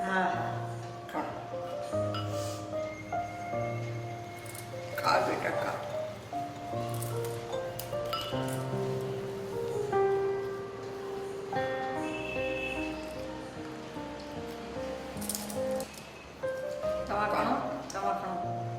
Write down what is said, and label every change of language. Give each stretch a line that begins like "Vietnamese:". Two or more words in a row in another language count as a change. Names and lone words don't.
Sindhi: हा खणो। खा बेटा खा। तव्हां खणो, तव्हां खणो।